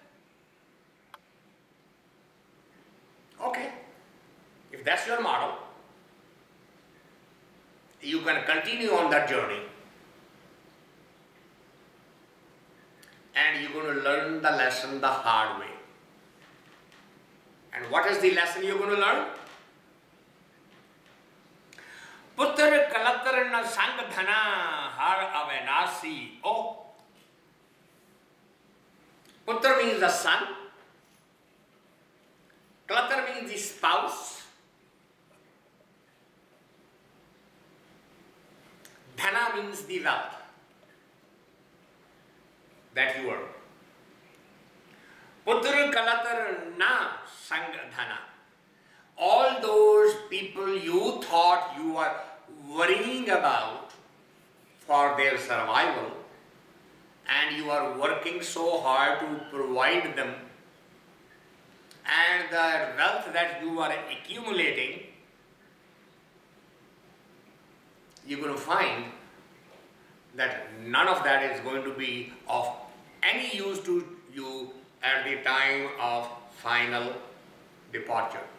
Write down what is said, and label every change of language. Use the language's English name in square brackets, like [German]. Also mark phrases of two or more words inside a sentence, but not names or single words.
[English] Okay, if that's your model, you can continue on that journey. And you're going to learn the lesson the hard way. And what is the lesson you're going to learn? [Punjabi] ਪੁਤ੍ਰ ਕਲਤ੍ਰ ਨ ਸੰਗਿ ਧਨਾ ਹਰਿ ਅਬਿਨਾਸੀ. [English] Oh, putar means the son. Kaltar means the spouse. Dhanaa means the wealth that you earn. [Punjabi] ਪੁਤ੍ਰ ਕਲਤ੍ਰ ਨ ਸੰਗਿ ਧਨਾ. [English] All those people you thought you were worrying about for their survival, and you are working so hard to provide them, and the wealth that you are accumulating, you're going to find that none of that is going to be of any use to you at the time of final departure.